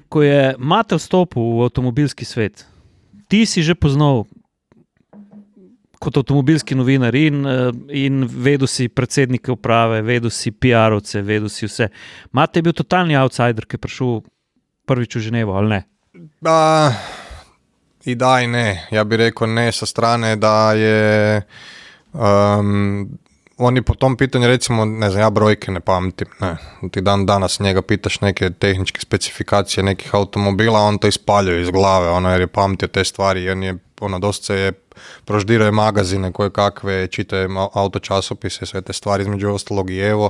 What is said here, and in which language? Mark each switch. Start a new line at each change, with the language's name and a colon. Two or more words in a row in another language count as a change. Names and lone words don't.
Slovenian: Ko je Mate vstopil v avtomobilski svet, ti si že poznal kot avtomobilski novinar in vedel si predsednike uprave, vedel si PR-ovce, vedel si vse. Mate je bil totalni outsider, ki je prišel prvič v Ženevo, ali ne?
Croatian: I da i ne. Ja bih rekao ne sa strane da je oni po tom pitanju, recimo, ne znam, ja brojke ne pamtim, ne. Ti dan danas njega pitaš neke tehničke specifikacije nekih automobila, on to ispaljuje iz glave, jer je pamtio te stvari i on je, dosta se je proždirao je magazine koje kakve, čitaje autočasopise, sve te stvari, između ostalog i evo.